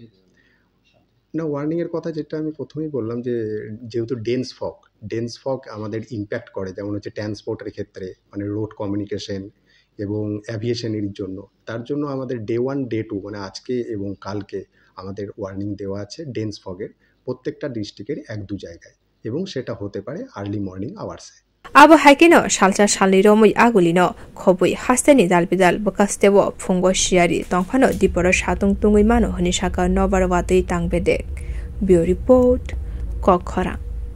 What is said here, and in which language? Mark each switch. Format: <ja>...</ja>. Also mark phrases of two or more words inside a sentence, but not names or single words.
<bn>না ওয়ার্নিংয়ের কথা যেটা আমি প্রথমেই বললাম যে যেহেতু</bn> <en>dense fog</en> <bn>আমাদের ইম্প্যাক্ট করে যেমন হচ্ছে ট্রান্সপোর্টের ক্ষেত্রে মানে</bn> <en>road communication</en> <bn>এবং অ্যাভিয়েশনের জন্য তার জন্য আমাদের</bn> <en>day 1 day 2</en> <bn>মানে আজকে এবং কালকে আমাদের ওয়ার্নিং দেওয়া আছে</bn> <en>dense fogের</en> <bn>প্রত্যেকটা ডিস্ট্রিক্টের এক দু জায়গায় এবং সেটা হতে পারে</bn> <en>early morning hoursে</en> <trp>Abo haikino shalcha shalni romoi agulino khobui hasteni dalbidal bakastewo phungo shiari tongphano diporo shatung tungui mano honi shaka nobarwatei tangbedek bio report kokhara</trp>